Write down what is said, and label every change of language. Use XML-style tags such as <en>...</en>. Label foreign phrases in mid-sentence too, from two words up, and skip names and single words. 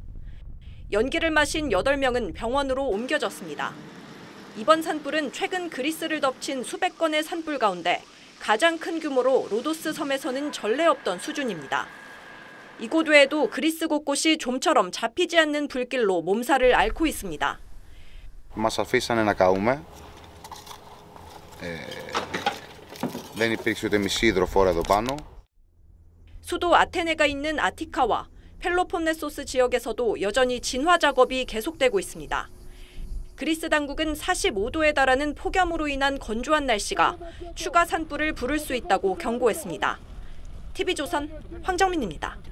<ko>연기를 마신 8명은 병원으로 옮겨졌습니다. 이번 산불은 최근 그리스를 덮친 수백 건의 산불 가운데 가장 큰 규모로 로도스 섬에서는 전례 없던 수준입니다. 이곳 외에도 그리스 곳곳이 좀처럼 잡히지 않는 불길로 몸살을 앓고 있습니다.</ko> <el>Μας αφήσανε να καούμε. Δεν υπήρξε ούτε μισή υδροφόρα εδώ πάνω.</el> <ko>수도 아테네가 있는 아티카와 펠로폰네소스 지역에서도 여전히 진화 작업이 계속되고 있습니다. 그리스 당국은 45도에 달하는 폭염으로 인한 건조한 날씨가 추가 산불을 부를 수 있다고 경고했습니다. TV조선 황정민입니다.</ko>